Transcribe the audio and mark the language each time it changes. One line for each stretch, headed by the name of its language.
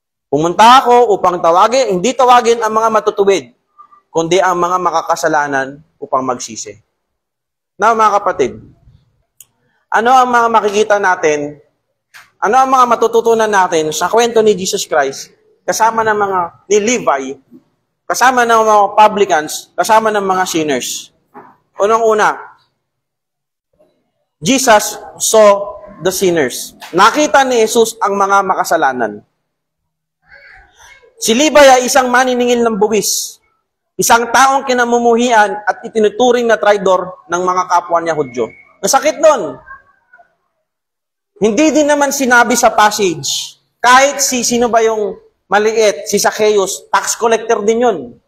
Filipino: Pumunta ako upang hindi tawagin ang mga matutuwid, kundi ang mga makakasalanan upang magsisi. Now, mga kapatid, ano ang mga makikita natin, ano ang mga matututunan natin sa kwento ni Jesus Christ, kasama ng mga ni Levi, kasama ng mga publicans, kasama ng mga sinners? Unang-una,
English: Jesus saw the sinners.
Filipino: Nakita ni Jesus ang mga makasalanan. Si Levi ay isang maniningil ng buwis, isang taong kinamumuhian at itinuturing na traidor ng mga kapwa niya Hudyo. Masakit nun. Hindi din naman sinabi sa passage, kahit sino ba yung maliit, si Zacchaeus, tax collector din yun.